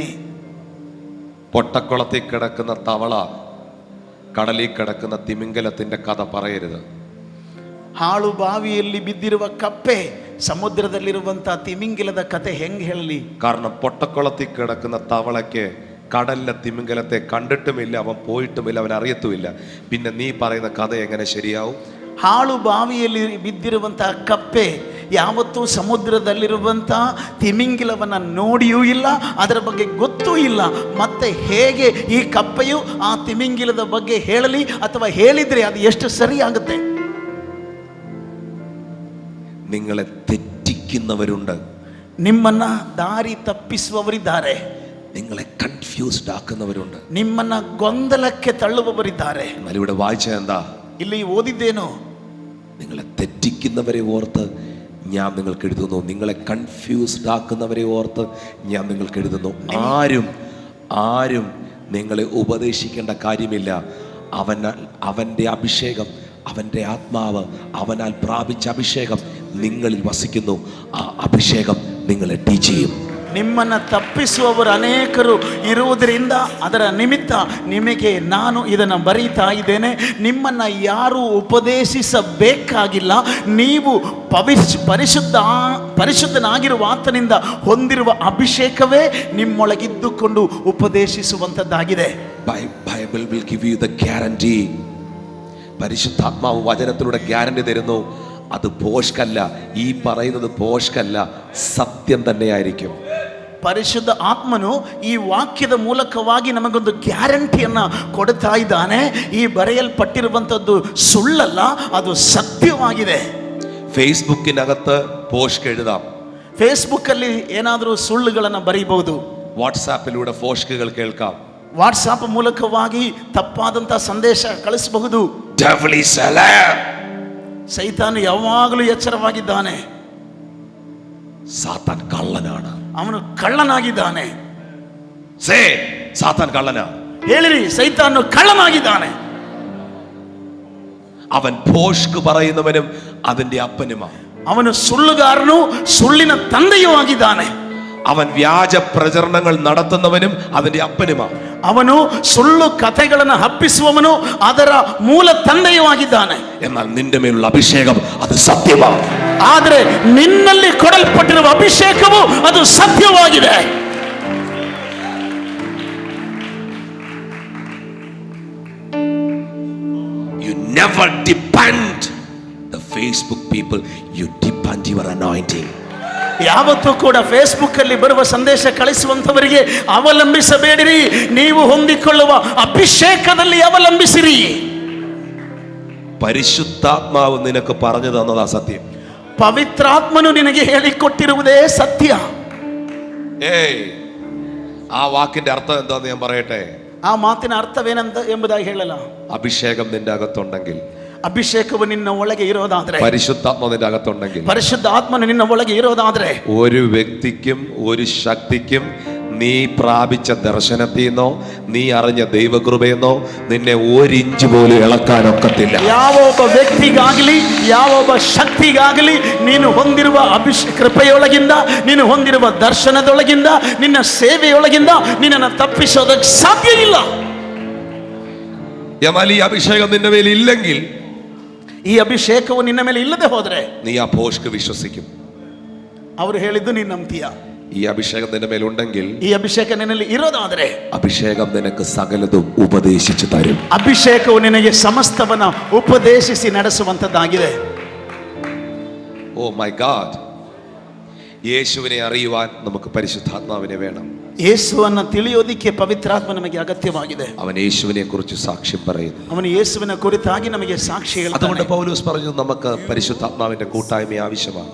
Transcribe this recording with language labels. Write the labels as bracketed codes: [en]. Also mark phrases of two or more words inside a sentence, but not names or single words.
[ml] പൊട്ടക്കുളത്തിൽ കിടക്കുന്ന തവള കടലിൽ കിടക്കുന്ന തിമിംഗലത്തിന്റെ കഥ പറയരുത്. [kn] ಹಾಳು ಬಾವಿಯಲ್ಲಿ ಬಿದ್ದಿರುವ ಕಪ್ಪೆ ಸಮುದ್ರದಲ್ಲಿರುವಂತಹ ತಿಮಿಂಗಿಲದ ಕತೆ ಹೆಂಗೆ ಹೇಳಲಿ? [ml] കാരണം പൊട്ടക്കുളത്തിൽ കിടക്കുന്ന തവളയ്ക്ക് കടലിലെ തിമിംഗലത്തെ കണ്ടിട്ടുമില്ല, അവൻ പോയിട്ടുമില്ല, അവൻ അറിയത്തുമില്ല. പിന്നെ നീ പറയുന്ന കഥ എങ്ങനെ ശരിയാവും? [kn] ಹಾಳು ಬಾವಿಯಲ್ಲಿ ಬಿದ್ದಿರುವಂತಹ ಕಪ್ಪೆ ಯಾವತ್ತೂ ಸಮುದ್ರದಲ್ಲಿರುವಂತಹ ತಿಮಿಂಗಿಲವನ್ನ ನೋಡಿಯೂ ಇಲ್ಲ, ಅದರ ಬಗ್ಗೆ ಗೊತ್ತೂ ಇಲ್ಲ. ಮತ್ತೆ ಹೇಗೆ ಈ ಕಪ್ಪೆಯು ಆ ತಿಮಿಂಗಿಲದ ಬಗ್ಗೆ ಹೇಳಲಿ? ಅಥವಾ ಹೇಳಿದ್ರೆ ಅದು ಎಷ್ಟು ಸರಿಯಾಗುತ್ತೆ? [ml] നിങ്ങളെ തെറ്റിക്കുന്നവരുണ്ട്. [kn] ನಿಮ್ಮನ್ನ ದಾರಿ ತಪ್ಪಿಸುವವರಿದ್ದಾರೆ. [ml] നിങ്ങളെ കൺഫ്യൂസ്ഡ് ആക്കുന്നവരുണ്ട്. [kn] ನಿಮ್ಮನ್ನ ಗೊಂದಲಕ್ಕೆ ತಳ್ಳುವವರಿದ್ದಾರೆ. [ml] എന്നാൽ ഇവിടെ വായിച്ച എന്താ? [kn] ಇಲ್ಲಿ ಓದಿದ್ದೇನು? [ml] നിങ്ങളെ തെറ്റിക്കുന്നവരെ ഓർത്ത് ഞാൻ നിങ്ങൾക്ക് എഴുതുന്നു. നിങ്ങളെ കൺഫ്യൂസ്ഡ് ആക്കുന്നവരെ ഓർത്ത് ഞാൻ നിങ്ങൾക്ക് എഴുതുന്നു. ആരും നിങ്ങളെ ഉപദേശിക്കേണ്ട കാര്യമില്ല. അവൻ്റെ അഭിഷേകം, അവൻ്റെ ആത്മാവ്, അവനാൽ പ്രാപിച്ച അഭിഷേകം നിങ്ങളിൽ വസിക്കുന്നു. ആ അഭിഷേകം നിങ്ങളെ ടീച്ച് ചെയ്യും. [kn] ನಿಮ್ಮನ್ನ ತಪ್ಪಿಸುವವರು ಅನೇಕರು ಇರುವುದರಿಂದ ಅದರ ನಿಮಿತ್ತ ನಿಮಗೆ ನಾನು ಇದನ್ನು ಬರೀತಾ ಇದ್ದೇನೆ. ನಿಮ್ಮನ್ನ ಯಾರು ಉಪದೇಶಿಸಬೇಕಾಗಿಲ್ಲ. ನೀವು ಪರಿಶುದ್ಧನಾಗಿರುವ ಆತನಿಂದ ಹೊಂದಿರುವ ಅಭಿಷೇಕವೇ ನಿಮ್ಮೊಳಗಿದ್ದುಕೊಂಡು ಉಪದೇಶಿಸುವಂಥದ್ದಾಗಿದೆ. [en] ബൈബിൾ will give you the guarantee. [ml] പരിശുദ്ധാത്മാവ് വചനത്തിലൂടെ ഗ്യാരണ്ടി തരുന്നു. അത് പോഷ്കല്ല, ഈ പറയുന്നത് പോഷ്കല്ല, സത്യം തന്നെയായിരിക്കും. [kn] ಪರಿಶುದ್ಧ ಆತ್ಮನು ಈ ವಾಕ್ಯದ ಮೂಲಕವಾಗಿ ನಮಗೊಂದು ಗ್ಯಾರಂಟಿಯನ್ನ ಕೊಡ್ತಾ ಇದ್ದಾನೆ. ಈ ಬರೆಯಲ್ಪಟ್ಟಿರುವಂಥದ್ದು ಸುಳ್ಳಲ್ಲ, ಅದು ಸತ್ಯವಾಗಿದೆ. [ml] ಫೇಸ್ಬುಕ್ಕಿನകത്ത് പോഷ്ക എഴുതാം. [kn] ಫೇಸ್ಬುಕ್ ಅಲ್ಲಿ ಏನಾದರೂ ಸುಳ್ಳುಗಳನ್ನು ಬರೀಬಹುದು. [ml] ವಾಟ್ಸಾಪಿലൂടെ പോഷ്കകൾ കേൾക്കാം. [kn] ವಾಟ್ಸಾಪ್ ಮೂಲಕವಾಗಿ ತಪ್ಪಾದಂತ ಸಂದೇಶ ಕಳಿಸಬಹುದು. ಸೈತಾನು ಯಾವಾಗಲೂ ಎಚ್ಚರವಾಗಿದ್ದಾನೆ. [ml] സാത്താൻ കള്ളനാണ്. [kn] ಅವನು ಕಳ್ಳನಾಗಿದ್ದಾನೆ. [ml] സാത്താൻ കള്ളനാ. [kn] ಹೇಳಿರಿ, ಸೈತಾನು ಕಳ್ಳನಾಗಿದ್ದಾನೆ. [ml] അവൻ പോഷ്ക് പറയുന്നവനും അതിന്റെ അപ്പനുമാണ്. [kn] ಅವನು ಸುಳ್ಳುಗಾರನು, ಸುಳ್ಳಿನ ತಂದೆಯೂ ಆಗಿದ್ದಾನೆ. [ml] അവൻ വ്യാജ പ്രചരണങ്ങൾ നടത്തുന്നവനും അതിന്റെ അപ്പനുമാണ്. [kn] ಅವನು ಸುಳ್ಳು ಕಥೆಗಳನ್ನು ಹಬ್ಬಿಸುವವನು, ಅದರ ಮೂಲ ತಂದೆಯೂ ಆಗಿದ್ದಾನೆ. [ml] എന്നാൽ നിന്റെ മേലുള്ള അഭിഷേകം അത് സത്യമാണ്. [kn] ಆದರೆ ನಿನ್ನಲ್ಲಿ ಕೊಡಲ್ಪಟ್ಟಿರುವ ಅಭಿಷೇಕವು ಅದು ಸತ್ಯವಾಗಿದೆ. [en] You never depend the Facebook people, you depend your anointing. [kn] ಯಾವತ್ತೂ ಕೂಡ ಫೇಸ್ಬುಕ್ ಅಲ್ಲಿ ಬರುವ ಸಂದೇಶ ಕಳಿಸುವಂತವರಿಗೆ ಅವಲಂಬಿಸಬೇಡಿರಿ. ನೀವು ಹೊಂದಿಕೊಳ್ಳುವ ಅಭಿಷೇಕದಲ್ಲಿ ಅವಲಂಬಿಸಿರಿ. [ml] പരിശുദ്ധാത്മാവ് നിനക്ക് പറഞ്ഞു തന്നതാ സത്യം. [kn] ಪವಿತ್ರಾತ್ಮನು ನಿನಗೆ ಹೇಳಿಕೊಟ್ಟಿರುವುದೇ ಸತ್ಯ. [ml] ആ വാക്കിന്റെ അർത്ഥം എന്താന്ന് ഞാൻ പറയട്ടെ. [kn] ಆ ಮಾತಿನ ಅರ್ಥವೇನಂತ ಎಂಬುದಾಗಿ ಹೇಳಲ್ಲ. [ml] അഭിഷേകം നിന്റെ അകത്തുണ്ടെങ്കിൽ, [kn] ಅಭಿಷೇಕವು ನಿನ್ನ ಒಳಗೆ ಇರೋದಾದ್ರೆ, [ml] പരിശുദ്ധാത്മ നിന്റെ അകത്തുണ്ടെങ്കിൽ, [kn] ಪರಿಶುದ್ಧ ಆತ್ಮನು ನಿನ್ನ ಒಳಗೆ ಇರೋದಾದ್ರೆ, [ml] ഒരു വ്യക്തിക്കും ഒരു ശക്തിക്കും നീ പ്രാപിച്ച ദർശനത്തിൽ നിന്നോ നീ അറിഞ്ഞ ദൈവകൃപയെന്നോ നിന്നെ ഒരിഞ്ച് പോലും ഇളക്കാനൊക്കത്തില്ല. [kn] ಯಾವ ಒಬ್ಬ ವ್ಯಕ್ತಿಗಾಗಲಿ ಯಾವ ಒಬ್ಬ ಶಕ್ತಿಗಾಗಲಿ ನೀನು ಹೊಂದಿರುವ ಕೃಪೆಯೊಳಗಿಂದ ನೀನು ಹೊಂದಿರುವ ದರ್ಶನದೊಳಗಿಂದ ನಿನ್ನ ಸೇವೆಯೊಳಗಿಂದ ನಿನ್ನನ್ನು ತಪ್ಪಿಸೋದಕ್ಕೆ ಸಾಧ್ಯ ಇಲ್ಲ. [ml] എന്നാൽ ഈ അഭിഷേകം നിന്റെ മേൽ ഇല്ലെങ്കിൽ, [kn] ಈ ಅಭಿಷೇಕವು ನಿನ್ನ ಮೇಲೆ ಇಲ್ಲದೆ ಹೋದ್ರೆ [ml] നീ ആ ഭോഷ്ക്ക് വിശ്വസിക്കും. [kn] ಅವರು ಹೇಳಿದ್ದು ನೀನು ನಂಬ್ತೀಯ. [ml] ഈ അഭിഷേകം നിന്റെ മേലുണ്ടെങ്കിൽ, [kn] ಈ ಅಭಿಷೇಕ ನಿನ್ನಲ್ಲಿ ಇರೋದಾದ್ರೆ [ml] അഭിഷേകം നിനക്ക് സകലതും ഉപദേശിച്ചു തരും. [kn] ಅಭಿಷೇಕವು ನಿನಗೆ ಸಮಸ್ತವನ್ನ ಉಪದೇಶಿಸಿ ನಡೆಸುವಂತದ್ದಾಗಿದೆ. [en] Oh my God, [ml] യേശുവിനെ അറിയുവാൻ നമുക്ക് പരിശുദ്ധാത്മാവിനെ വേണം. [kn] ಯೇಸುವನ್ನು ತಿಳಿಯೋದಿಕ್ಕೆ ಪವಿತ್ರಾತ್ಮ ನಮಗೆ ಅಗತ್ಯವಾಗಿದೆ. [ml] അവൻ യേശുവിനെ കുറിച്ച് സാക്ഷ്യം പറയുന്നു. [kn] ಅವನು ಯೇಸುವಿನ ಕುರಿತಾಗಿ ನಮಗೆ ಸಾಕ್ಷಿ ಹೇಳ್ತಾನೆ. [ml] അതുകൊണ്ട് പൗലോസ് പറഞ്ഞു നമുക്ക് പരിശുദ്ധാത്മാവിന്റെ കൂട്ടായ്മ ആവശ്യമാണ്.